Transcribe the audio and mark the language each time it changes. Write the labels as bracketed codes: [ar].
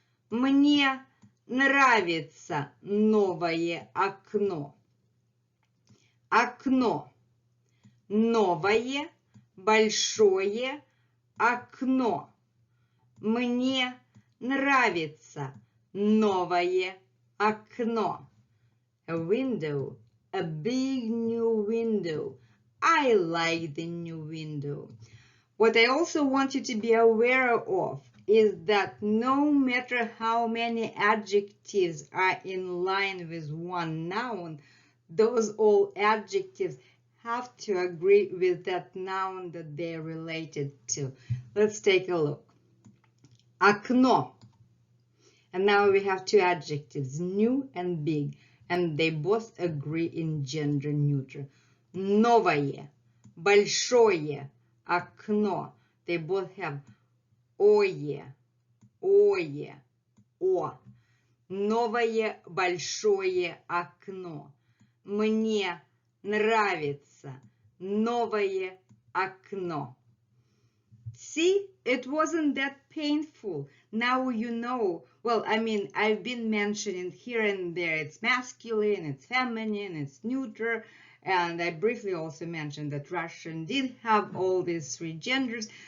[ru] Мне нравится новое окно. Окно. Новое, большое окно. Мне нравится новое окно. [en] A window, a big new window. I like the new window. What I also want you to be aware of is that no matter how many adjectives are in line with one noun, those all adjectives have to agree with that noun that they're related to. Let's take a look. Окно. And now we have 2 adjectives, new and big, and they both agree in gender neutral. [ru] Новое, большое окно. [en] They both have ое, ое, о. [ru] Новое, большое окно. Мне нравится новое окно. [en] See, it wasn't that painful. Now you know. Well, I mean, I've been mentioning here and there, it's masculine, it's feminine, it's neuter, and I briefly also mentioned that Russian did have all these 3 genders.